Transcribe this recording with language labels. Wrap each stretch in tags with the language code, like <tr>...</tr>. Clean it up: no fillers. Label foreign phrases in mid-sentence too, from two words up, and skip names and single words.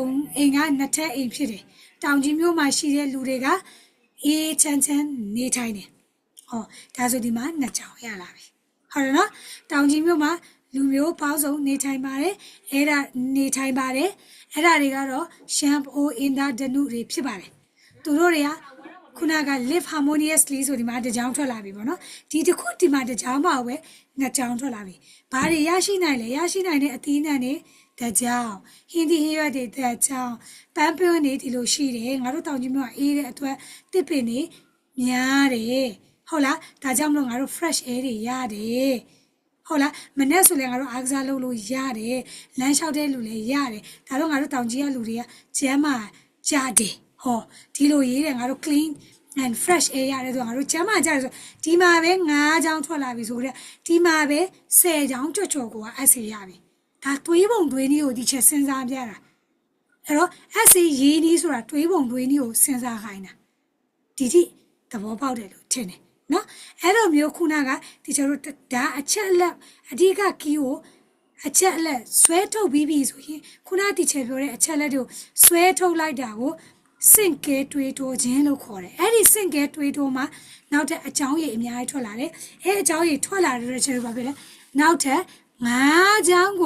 <my>နှစ်ထပ်အိမ်ဖြစ်တယ်တောင်ကြီးမြို့မှာရှိတဲ့လူတွေကအေးချမ်းနေထိုင်တယ်ဟောဒါဆိုဒီမှာနှစ်ချောင်းရလာပြီဟုတ်တယ်နော်တောင်ကြီးမြို့မှာလူမျိုးပေါင်းစုံနေထိုင်ပါတယ်အဲ့ဒါနေထိုင်ပါတယ်အဲ့ဒါတွေကတော့ရှမ်အိုအင်ဒါဒနုတွေဖြစ်ပါတယ်သူတို့တွေကခုနက</my> <en>live harmoniously</en> <my>ဆိုဒီမှာတစ်ကြောင်းထွက်လာပြီပေါ့နော်ဒီတစ်ခုဒီ မှာတစ်ကြောင်းပါပဲနှစ်ကြောင်းထွက်လာပြီဘာတွေရရှိနိုင်လဲရရှိနိုင်တဲ့အသီးနှံတွေတစ်ကြောင်းဟင်းသီးဟင်းရွက်တွေတစ်ကြောင်းပန်းပွန်းတွေဒီလိုရှိတယ်ငါတို့တောင်ကြီးမြို့ကအေးတဲ့အတွက်တစ်ပင်တွေများတယ်ဟုတ်လားဒါကြောင့်မလို့ငါတို့</my> <en>fresh air</en> <my>တွေရတယ်ဟုတ်လားမနေ့ဆိုလည်းငါတို့အားကစားလုပ်လို့ရတယ်လမ်းလျှောက်တဲ့လူလည်းရတယ်ဒါတော့ငါတို့တောင်ကြီးကလူတွေကကျမ်းမာကြတယ်ဟောဒီလိုရေးတယ်ငါတို့</my> <en>clean and fresh air</en> <my>ရတယ်ဆိုငါတို့ကျ မ်းမာကြတယ်ဆိုဒီမှာပဲ9ချောင်းထွက်လာပြီဆိုတော့ဒီမှာပဲ10ချောင်းကြော်ကိုက essay ရပြီဒါတွေးပုံတွေးနည်းကိုဒီချက်စဉ်းစားပြတာ အဲ့တော့ essay ရေးနည်းဆိုတာတွေးပုံတွေးနည်းကိုစဉ်းစားခိုင်းတာဒီတိသဘောပေါက်တယ်လို့ထင်တယ်နော်အဲ့လိုမျိုးခုနကဒီကျတို့ဒါအချက်လက်အဓိက key ကိုအချက်လက်ဆွဲထုတ်ပြီးပြီဆိုရင်ခုနတီချေပြောတဲ့အချက်လက်တွေကိုဆွဲထုတ်လိုက်တာကိုစင့်ကဲတွေးတိုးခြင်းလို့ခေါ်တယ်အဲ့ဒီစင့်ကဲတွေးတိုးမှာနောက်ထပ်အကြောင်းရည်အများကြီးထွက်လာတယ်အဲ့အကြောင်းရည်ထွက်လာတဲ့ချက်တွေပါပဲလေနောက်ထပ်9ချောင်းကို</my>